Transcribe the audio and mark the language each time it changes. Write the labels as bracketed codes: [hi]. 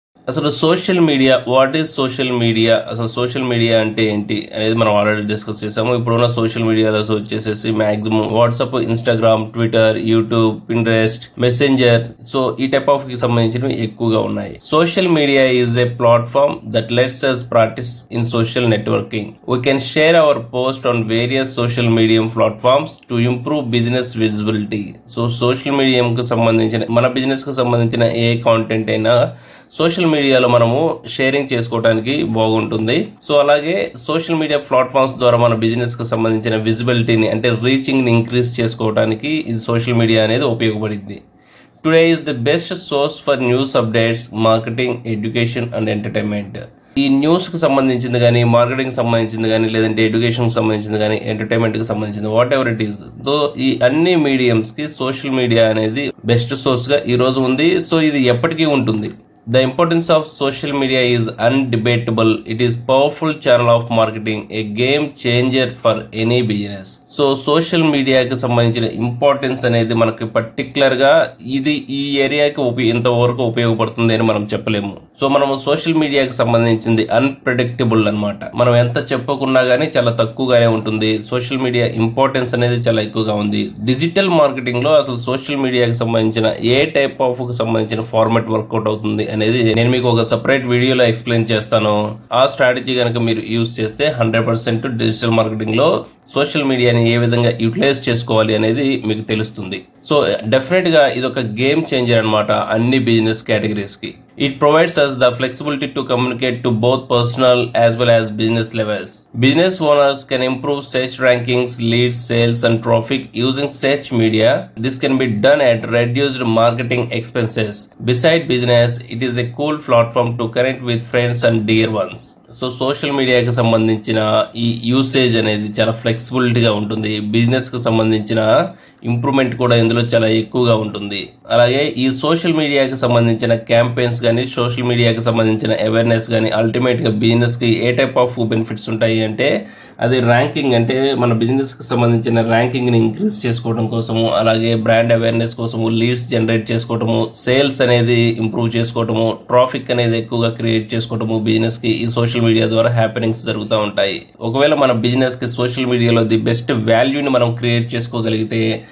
[te] అసలు social media, [en] what is social media, [te] అసలు social media అంటే ఏంటి అనేది మనం ఆల్రెడీ డిస్కస్ చేసాము. ఇప్పుడున్న సోషల్ మీడియాలో వచ్చేసేసి maximum WhatsApp, Instagram, Twitter, YouTube, Pinterest, messenger, so ఈ టైప్ ఆఫ్ కి సంబంధించినవి ఎక్కువగా ఉన్నాయి. [en] Social media is a platform that lets us practice in social networking. We can share our post on various social media platforms to improve business visibility. [te] So social మీడియాకి సంబంధించిన మన business కు సంబంధించిన ఏ content అయినా సోషల్ మీడియాలో మనము sharing చేసుకోవడానికి బాగుంటుంది. సో అలాగే సోషల్ మీడియా ప్లాట్ఫామ్స్ ద్వారా మన బిజినెస్ కు సంబంధించిన విజిబిలిటీని అంటే రీచింగ్ ని ఇంక్రీజ్ చేసుకోవడానికి ఇది సోషల్ మీడియా అనేది ఉపయోగపడింది. [en] Today is the best source for news updates, marketing, education and entertainment. [te] ఈ న్యూస్ కి సంబంధించింది కానీ, మార్కెటింగ్ సంబంధించింది కానీ, లేదంటే ఎడ్యుకేషన్ కి సంబంధించింది కానీ, ఎంటర్టైన్మెంట్ కి సంబంధించింది, [en] whatever it is, [te] ఈ అన్ని మీడియంస్ కి సోషల్ మీడియా అనేది బెస్ట్ సోర్స్ గా ఈ రోజు ఉంది. సో ఇది ఎప్పటికీ ఉంటుంది. [en] The importance of social media is undebatable. It is powerful channel of marketing, a game changer for any business. [te] So social మీడియాకి సంబంధించిన ఇంపార్టెన్స్ అనేది మనకి పర్టికులర్గా ఇది ఈ ఏరియాకి ఇంతవరకు ఉపయోగపడుతుంది అని మనం చెప్పలేము. సో మనము సోషల్ మీడియాకి సంబంధించింది అన్ప్రెడిక్టబుల్ అనమాట. మనం ఎంత చెప్పుకున్నా కానీ చాలా తక్కువగానే ఉంటుంది. సోషల్ మీడియా ఇంపార్టెన్స్ అనేది చాలా ఎక్కువగా ఉంది. డిజిటల్ మార్కెటింగ్ లో అసలు సోషల్ మీడియాకి సంబంధించిన ఏ టైప్ ఆఫ్ కి సంబంధించిన ఫార్మాట్ వర్కౌట్ అవుతుంది అనేది నేను మీకు ఒక సెపరేట్ వీడియోలో ఎక్స్ప్లెయిన్ చేస్తాను. ఆ స్ట్రాటజీ కనుక మీరు యూజ్ చేస్తే 100% డిజిటల్ మార్కెటింగ్ లో సోషల్ మీడియాని ఏ విధంగా యూటిలైజ్ చేసుకోవాలి అనేది మీకు తెలుస్తుంది. సో డెఫినెట్ గా ఇది ఒక గేమ్ చేంజర్ అనమాట అన్ని బిజినెస్ కేటగిరీస్ కి. [en] It provides us the flexibility to communicate to both personal as well as business levels. Business owners can improve search rankings, leads, sales and traffic using search media. This can be done at reduced marketing expenses. Beside business, it is a cool platform to connect with friends and dear ones. [te] So social మీడియాకి సంబంధించిన ఈ usage అనేది చాలా ఫ్లెక్సిబిలిటీగా ఉంటుంది. బిజినెస్కి సంబంధించిన improvement కూడా ఇందులో చాలా ఎక్కువగా ఉంటుంది. అలాగే ఈ సోషల్ మీడియాకి సంబంధించిన క్యాంపెయిన్స్ కానీ, సోషల్ మీడియాకి సంబంధించిన అవేర్నెస్ కానీ అల్టిమేట్గా బిజినెస్కి ఏ టైప్ ఆఫ్ బెనిఫిట్స్ ఉంటాయి అంటే అది ర్యాంకింగ్, అంటే మన బిజినెస్కి సంబంధించిన ర్యాంకింగ్ని ఇంక్రీజ్ చేసుకోవడం కోసము, అలాగే బ్రాండ్ అవేర్నెస్ కోసము, లీడ్స్ జనరేట్ చేసుకోవటము, సేల్స్ అనేది ఇంప్రూవ్ చేసుకోవటము, ట్రాఫిక్ అనేది ఎక్కువగా క్రియేట్ చేసుకోవటము బిజినెస్కి ఈ సోషల్ మీడియా ద్వారా హ్యాపెనింగ్స్ జరుగుతూ ఉంటాయి. ఒకవేళ మన బిజినెస్కి సోషల్ మీడియాలో ది బెస్ట్ వాల్యూని మనం క్రియేట్ చేసుకోగలిగితే